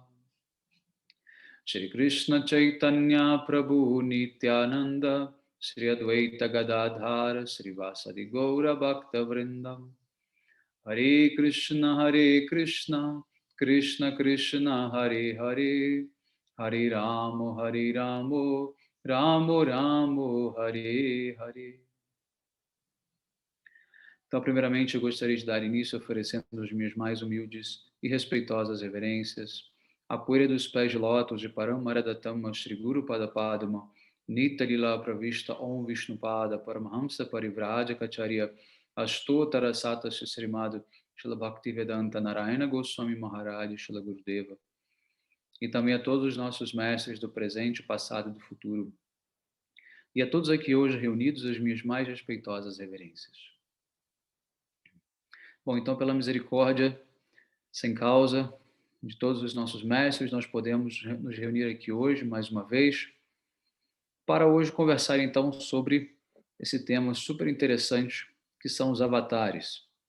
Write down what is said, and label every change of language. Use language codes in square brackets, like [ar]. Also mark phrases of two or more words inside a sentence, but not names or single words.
[sa] श्री कृष्ण चैतन्य प्रभु नित्यानन्द श्री अद्वैत गदाधर श्री वासादि गौर भक्त वृन्दम् हरे कृष्ण कृष्ण कृष्ण हरे हरे हरे राम राम राम हरे हरे. [pt] Então, primeiramente, eu gostaria de dar início oferecendo as minhas mais humildes e respeitosas reverências à poeira dos pés de lótus de Paramaradatama Shri Guru Padapadma Nitalila Pravishta Om Vishnupada Paramahamsa Parivraja Kacharya Astotara Sata Srimad Shila Bhaktivedanta Narayana Goswami Maharaj Shila Gurudeva, e também a todos os nossos mestres do presente, passado e do futuro, e a todos aqui hoje reunidos as minhas mais respeitosas reverências. Bom, então, pela misericórdia sem causa de todos os nossos mestres, nós podemos nos reunir aqui hoje, mais uma vez, para hoje conversar, então, sobre esse tema super interessante, que são os avatares.